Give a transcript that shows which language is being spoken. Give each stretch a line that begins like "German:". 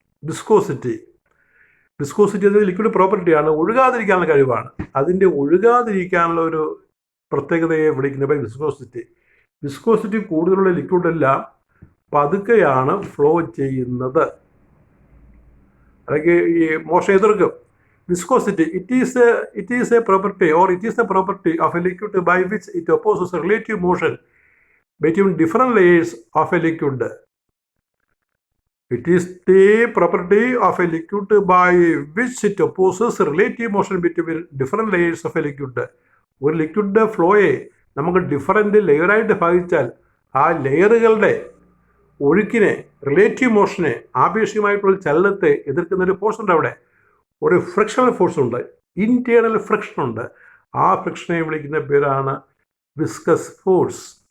Malayalam: Viscosity എന്നത് liquid പ്രോപ്പർട്ടിയാണ്, ഒഴുകാതിരിക്കാനുള്ള കഴിവാണ്. അതിൻ്റെ ഒഴുകാതിരിക്കാനുള്ള ഒരു പ്രത്യേകതയെ വിളിക്കുന്നത് വിസ്കോസിറ്റി. വിസ്കോസിറ്റി കൂടുതലുള്ള ലിക്വിഡെല്ലാം പതുക്കെയാണ് ഫ്ലോ ചെയ്യുന്നത്, അല്ലെങ്കിൽ ഈ മോഷൻ എതിർക്കും.
English: Viscosity, it is a property, or it is the property of a liquid by which it opposes relative motion between different layers of a liquid. It is the property of a liquid by which it opposes relative motion between different layers of a liquid.
Malayalam: ഒരു liquid ഫ്ലോയെ നമുക്ക് different ലെയറായിട്ട് ഭാഗിച്ചാൽ ആ ലെയറുകളുടെ ഒഴുക്കിനെ, relative മോഷനെ, ആപേക്ഷികമായിട്ടുള്ള ചലനത്തെ എതിർക്കുന്നൊരു force ഉണ്ട്. അവിടെ ഒരു frictional force ഉണ്ട്, ഇൻറ്റേർണൽ ഫ്രിക്ഷൻ ഉണ്ട്. ആ ഫ്രിക്ഷനെ വിളിക്കുന്ന പേരാണ് വിസ്കസ് ഫോഴ്സ്.